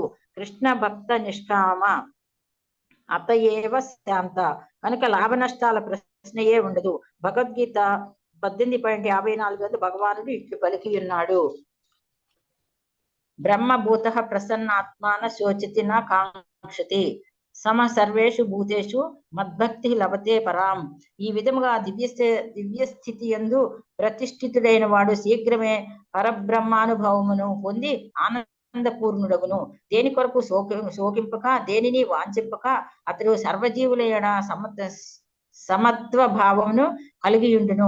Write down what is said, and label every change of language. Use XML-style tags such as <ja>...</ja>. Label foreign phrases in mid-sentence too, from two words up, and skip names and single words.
<bn>কৃষ্ণ ভক্ত নিষ্কাম অতএব শান্ত.</bn> <te>కనుక లాభ నష్టాల ప్రశ్నయే ఉండదు. భగవద్గీత 18.54 భగవానుడు ఇట్లు పలికి ఉన్నాడు.</te> <sa>బ్రహ్మభూత ప్రసన్నాత్మాన శోచతి నా కాంక్షతి సమ సర్వేషు భూతేషు మద్భక్తి లభతే పరాం.</sa> <te>ఈ విధముగా దివ్య స్థితి యందు ప్రతిష్ఠితుడైన వాడు శీఘ్రమే పరబ్రహ్మానుభవమును పొంది ఆనందపూర్ణుడగును. దేని కొరకు శోకింపక, దేనిని వాంఛింపక అతడు సర్వజీవుల సమత్వ భావమును కలిగి ఉండును.</te>